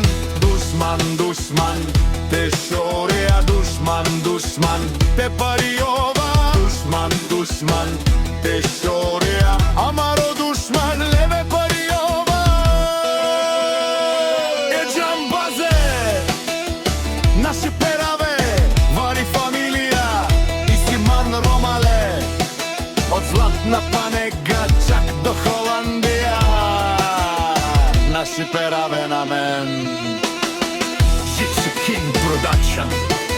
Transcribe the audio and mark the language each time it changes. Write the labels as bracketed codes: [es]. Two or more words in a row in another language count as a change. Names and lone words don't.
[rom] Душман, душман, те шореа, душман, душман, те париова, душман, душман, те шореа, амаро душман, леве париова. Е Джамбазе, наши пераве, вари фамилија, и Симан ромале, [bg] од Златна Панега чак до Холандија, [rom] наши пераве на мен. Gypsy King Production.